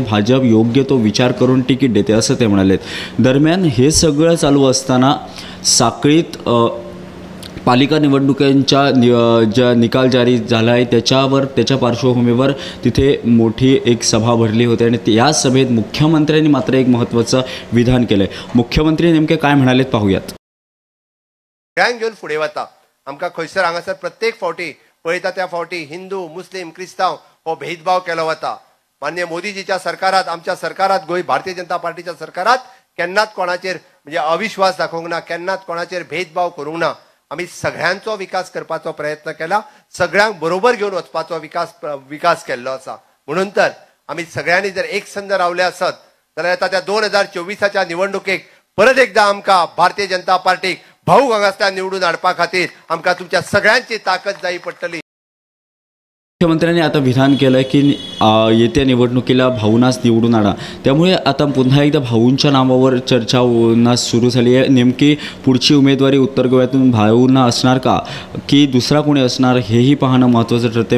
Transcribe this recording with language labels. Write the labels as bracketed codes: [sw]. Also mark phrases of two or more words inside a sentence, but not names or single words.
[mr] भाजप योग्य तो विचार करून तिकीट देते, असं ते म्हणालेत. दरम्यान हे सगळं चालू असताना साखळीत पालिका निवडणुकांच्या ज्या निकाल जारी झाला आहे त्याच्या पार्श्वभूमीवर तिथे मोठी एक सभा भरली होती आणि या सभेत मुख्यमंत्र्यांनी मात्र एक महत्त्वाचं विधान केलं आहे. मुख्यमंत्री नेमके काय म्हणालेत पाहूयात. [kok] सगळ्यांक घेवन फुडें वता. आमकां खंयसर हांगासर प्रत्येक फावटी पळयता त्या फावटी हिंदू मुस्लीम क्रिस्तांव हो भेदभाव केलो वता. मान्य मोदीजीच्या सरकारात, आमच्या सरकारात, गोंय भारतीय जनता पार्टीच्या सरकारात केन्नाच कोणाचेर म्हणजे अविश्वास दाखोवंक ना, केन्नाच कोणाचेर भेदभाव करूंक ना. आमी सगळ्यांचो विकास करपाचो प्रयत्न केला, सगळ्यांक बरोबर घेवन वचपाचो विकास केल्लो आसा. म्हणून तर आमी सगळ्यांनी जर एक संद रावले आसत जाल्यार येता त्या 2024च्या निवडणुकेक परत एकदा आमकां भारतीय जनता पार्टीक भाऊ हांगासल्यान निवडून हाडपा खातीर आमकां तुमच्या सगळ्यांची ताकद जाय पडटली. [mr] मुख्यमंत्र्यांनी आता विधान केलं की येत्या निवडणुकीला भाऊंनाच निवडून आणा. त्यामुळे आता पुन्हा एकदा भाऊंच्या नावावर चर्चा होणं सुरू झाली आहे. नेमकी पुढची उमेदवारी उत्तर गोव्यातून भाऊंना असणार का की दुसरा कोणी असणार हेही पाहणं महत्त्वाचं ठरते.